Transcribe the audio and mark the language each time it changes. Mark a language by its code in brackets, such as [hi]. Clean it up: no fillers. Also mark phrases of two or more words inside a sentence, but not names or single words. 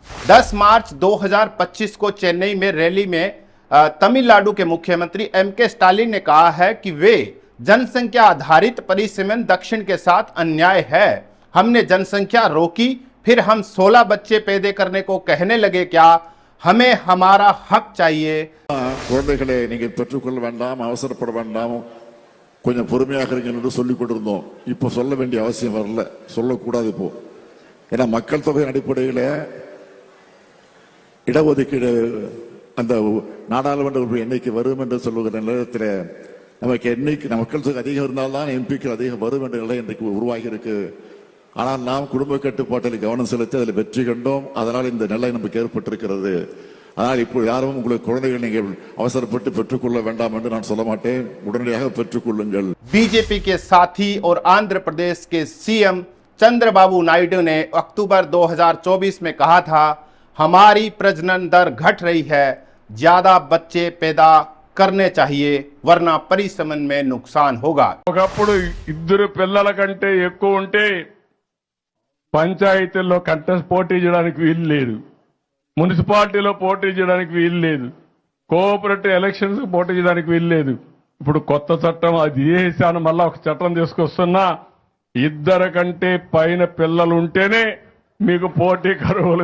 [hi] 10 मार्च 2025 को चेन्नई में रैली में तमिलनाडु के मुख्यमंत्री एम.के. स्टालिन ने कहा है कि वे जनसंख्या आधारित परिसीमन दक्षिण के साथ अन्याय है। हमने जनसंख्या रोकी, फिर हम 16 बच्चे पैदा करने को कहने लगे क्या? हमें हमारा हक चाहिए। [ta] குழந்தைகளை நீங்கள் பெற்றுக்கொள்ள வேண்டாம், அவசரப்பட வேண்டாம், கொஞ்சம் பொறுமையாக இருங்க என்று சொல்லிக் கொண்டிருந்தோம். இப்போ சொல்ல வேண்டிய அவசியம் வரல, சொல்லக்கூடாது இப்போ. ஏன்னா மக்கள் தொகையின் அடிப்படையில் இடஒதுக்கீடு அந்த நாடாளுமன்ற உறுப்பினர் எண்ணிக்கை வரும் என்று சொல்லுகிற நேரத்தில் நமக்கு எண்ணிக்கை மக்கள் தொகை அதிகம் இருந்தால்தான் எம்பிக்கள் அதிகம் வரும் என்ற நிலை இன்றைக்கு உருவாகி இருக்கு. ஆனால் நாம் குடும்ப கட்டுப்பாட்டில் கவனம் செலுத்தி அதில் வெற்றி கண்டோம். அதனால் இந்த நிலை நமக்கு ஏற்பட்டிருக்கிறது. ஆனால் இப்போ யாரும் உங்களுக்கு குழந்தைகள் நீங்கள் அவசரப்பட்டு பெற்றுக்கொள்ள வேண்டாம் என்று நான் சொல்ல மாட்டேன். உடனடியாக பெற்றுக்கொள்ளுங்கள். [hi] बीजेपी के साथी और आंध्र प्रदेश के सीएम चंद्रबाबू नायडू ने अक्टूबर 2024 में कहा था, हमारी प्रजनन दर घट रही है, ज्यादा बच्चे पैदा करने चाहिए वरना परिसमन में नुकसान होगा। [te] ఒకప్పుడు ఇద్దరు పిల్లల కంటే ఎక్కువ ఉంటే పంచాయతీల్లో కంటెస్ట్ పోటీ చేయడానికి వీలు లేదు, మున్సిపాలిటీలో పోటీ చేయడానికి వీలు లేదు, [en] cooperative elections [te] పోటీ చేయడానికి వీలు లేదు. ఇప్పుడు కొత్త చట్టం అది చేశాను, మళ్ళా ఒక చట్టం తీసుకొస్తున్నా, ఇద్దరు కంటే పైన పిల్లలు ఉంటేనే మీకు పోటీ కరువులు.